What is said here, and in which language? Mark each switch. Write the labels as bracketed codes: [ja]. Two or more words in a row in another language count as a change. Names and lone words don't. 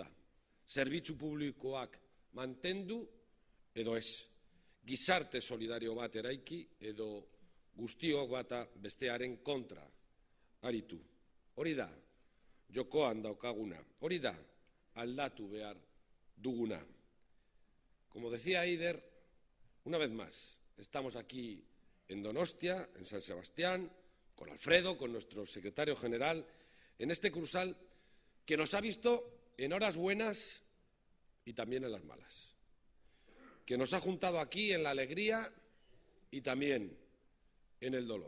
[eu] Zerbitzu publikoak mantendu edo ez. Gizarte solidario bat eraiki edo guztiok bata bestearen kontra aritu. Hori da, jokoan daukaguna, hori da, aldatu behar duguna. [es] Como decía Eider, una vez más, estamos aquí en Donostia, en San Sebastián, con Alfredo, con nuestro secretario general, en este Kursaal que nos ha visto en horas buenas y también en las malas, que nos ha juntado aquí en la alegría y también en el dolor.